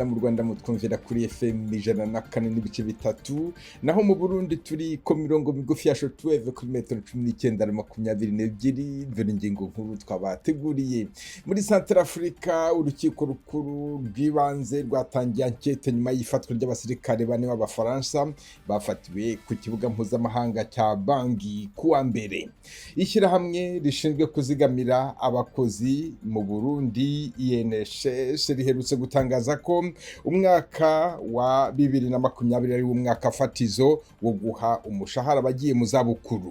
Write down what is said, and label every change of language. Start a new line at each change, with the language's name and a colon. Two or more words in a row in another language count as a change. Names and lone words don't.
Kinyarwanda: Mu Rwanda mutwumvira kuri FM 104.3, naho mu Burundi turi ko mirongo migufi ya shortwave kuri metero 19 na 22. Dore ingingo nkuru twabateguriye. Muri Central Africa, urukiko rukuru rw'ibanze rwatangiye ankete nyuma y'ifatwa ry'abasirikare bane b'Abafaransa bafatiwe ku kibuga mpuzamahanga cya Bangui kuwa mbere. Ishyirahamwe rishinzwe kuzigamira abakozi mu Burundi INSS riherutse gutangaza ko umwaka wa 2020 ari umwaka fatizo wo guha umushahara abagiye mu zabukuru.